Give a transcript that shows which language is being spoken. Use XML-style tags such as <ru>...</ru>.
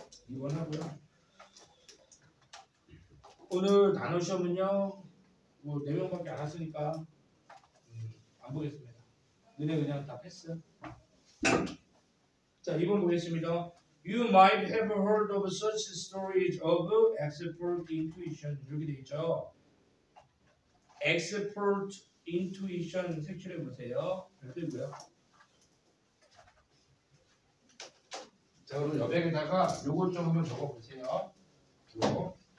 <ko>2번 하고요. 오늘 단어 시험은요, 뭐 4명밖에 안 왔으니까 안 보겠습니다. 너네 그냥 다 패스. 자, 2번 보겠습니다.</ko> <en>You might have heard of such stories of expert intuition.</en> <ko>이렇게 돼 있죠.</ko> <en>expert intuition</en> <ko>색칠해 보세요. 별도고요. 자, 그럼 여백에다가 요것 좀 한번 적어 보세요. 요거.</ko>